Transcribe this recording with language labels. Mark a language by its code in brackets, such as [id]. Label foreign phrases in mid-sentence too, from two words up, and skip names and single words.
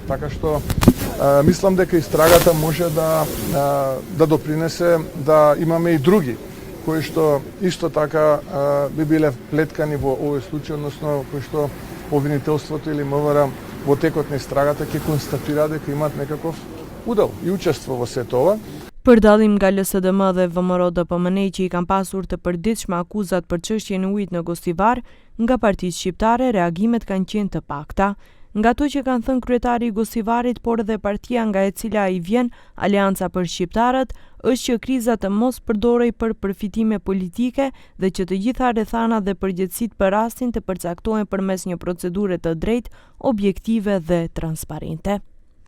[mk] Така што мислам дека истрагата може да допринесе да имаме и други кои што исто така би биле вплеткани во овој случај, односно кои што обвинителството или МВР во текот на истрагата ќе констатира дека имаат некаков удел и учество во сето ова. [sq] Për dallim nga LSDM dhe VMRO-DPMN që i kanë pasur të përditshme akuzat për çështjen e ujit në Gostivar, nga partitë shqiptare reagimet kanë qenë të pakta. Nga ato që kanë thënë kryetari i Gostivarit, por edhe partia nga e cila ai vjen, Aleanca për Shqiptarët, është që kriza të mos përdorej për përfitime politike dhe që të gjitha rrethanat dhe përgjegjësitë për rastin të përcaktohen përmes një procedure të drejtë, objektive dhe transparente.